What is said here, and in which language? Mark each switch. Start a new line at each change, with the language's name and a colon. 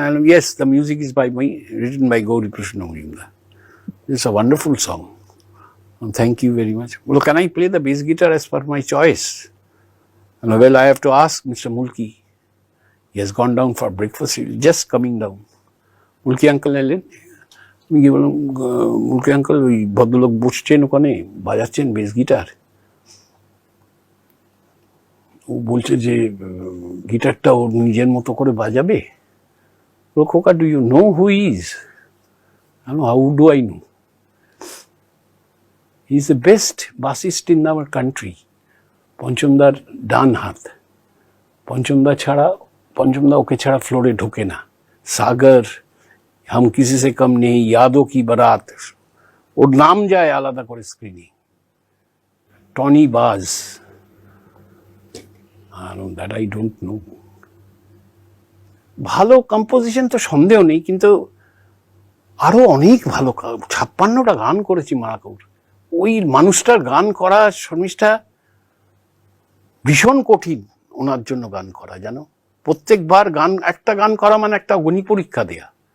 English: I know, yes, the music is written by Gauri Krishna Mujumdar. It's a wonderful song. And thank you very much. Well, can I play the bass guitar as per my choice? And well, I have to ask Mr. Mulki. He has gone down for breakfast. He is just coming down.
Bangla: Mulki uncle এলেন, আমি গিয়ে বললাম, মুলকি uncle, ওই ভদ্রলোক বসছেন ওখানে, বাজাচ্ছেন bass guitar. ও বলছে যে গিটারটা ওর নিজের মতো করে বাজাবে।
English: খোকা, do you know who is? How do I know? He is the best bassist in our country.
Bangla: পঞ্চমদার ডান হাত, পঞ্চমদা ওকে ছাড়া ফ্লোরে ঢোকে না। সাগর, হাম কিসি সে কম নেই, ইয়াদো কি বারাত, ওর নাম যায় আলাদা করে স্ক্রিনে।
English: Tony বাজ, that I don't know.
Bangla: ভালো কম্পোজিশন তো সন্দেহ নেই, কিন্তু আরো অনেক ভালো, 56টা গান করেছি মারাকৌর। ওই মানুষটার গান করা, শর্মিষ্ঠা, ভীষণ কঠিন ওনার জন্য গান করা, জানো। প্রত্যেকবার একটা গান করা মানে একটা অগ্নি পরীক্ষা দেয়া।